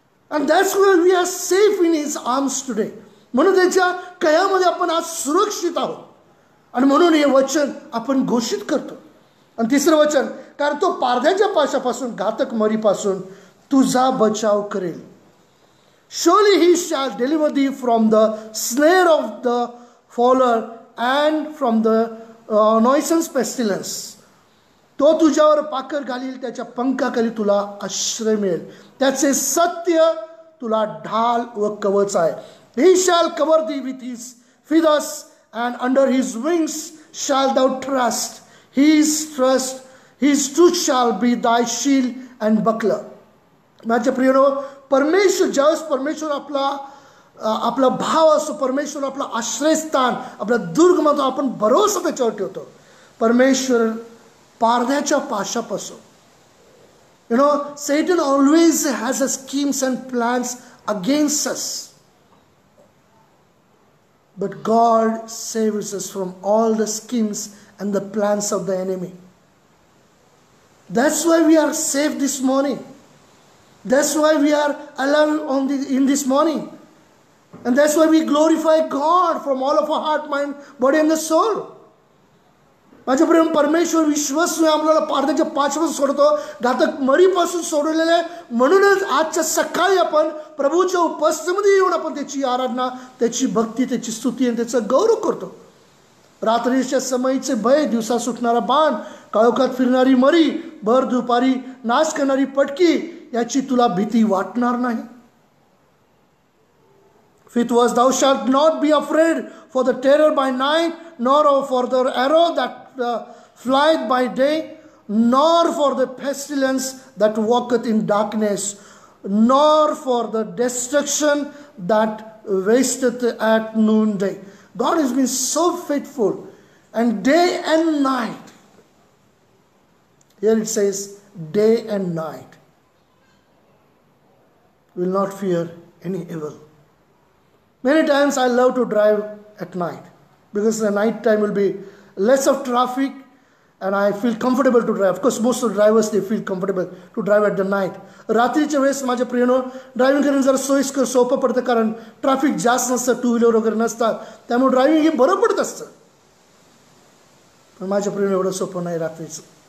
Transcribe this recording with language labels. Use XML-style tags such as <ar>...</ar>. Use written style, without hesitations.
<en>And that's why we are safe in his arms today.</en> <mr>म्हणून त्याच्या कयामध्ये आपण आज सुरक्षित आहोत. आणि म्हणून हे वचन आपण घोषित करतो. आणि तिसरं वचन, कारण तो पारध्याच्या पाशापासून, घातक मरीपासून तुझा बचाव करेल.</mr> <en>Surely he shall deliver thee from the snare of the fowler and from the noisome pestilence.</en> <mr>तो तुझ्यावर पाकर घालील, त्याच्या पंखाखाली तुला आश्रय मिळेल. त्याचे सत्य तुला ढाल व कवच आहे.</mr> <en>He shall cover thee with his feathers and under his wings shall thou trust. His truth shall be thy shield and buckler.</en> <mr>माझ्या प्रियनो, परमेश्वर ज्यावेळेस परमेश्वर आपला भाव असतो, परमेश्वर आपला आश्रयस्थान, आपला दुर्ग म्हणतो, आपण भरोसा त्याच्यावर ठेवतो. परमेश्वर पारध्याच्या पाशापासून,</mr> <en>Satan always has a schemes and plans against us, but God saves us from all the schemes and the plans of the enemy. That's why we are safe this morning. That's why we are alive in this morning. And that's why we glorify God from all of our heart, mind, body and the soul.</en> <mr>माझ्या प्रेम परमेश्वर विश्वास आपल्याला पारध्याच्या पाशापासून सोडतो, घातक मरीपासून सोडलेलं आहे. म्हणूनच आजच्या सकाळी आपण प्रभूच्या उपस्थितीमध्ये येऊन आपण त्याची आराधना, त्याची भक्ती, त्याची स्तुती आणि त्याचा गौरव करतो. रात्रीच्या समयीचे भय, दिवसा सुटणारा बाण, काळोखात फिरणारी मरी, भर दुपारी नाश करणारी पटकी, याची तुला भीती वाटणार नाही.</mr> <en>Fifth verse, thou shalt not be afraid for the terror by night, nor for the arrow that flieth by day, nor for the pestilence that walketh in darkness, nor for the destruction that wasteth at noonday. God has been so faithful, and day and night. Here it says, day and night. Will not fear any evil. Many times I love to drive at night, because the night time will be less of traffic and I feel comfortable to drive. Of course, most of the drivers, they feel comfortable to drive at the night.</en> <mr>रात्रीच्या वेळेस माझ्या प्रियनो, driving करणं जरा सोयीस्कर, सोपं पडतं, कारण traffic जास्त नसतं, टू व्हीलर वगैरे नसतात, त्यामुळे ड्रायव्हिंग हे बरं पडत असतं. पण माझ्या प्रियनो एवढं सोपं नाही रात्रीचं.</mr>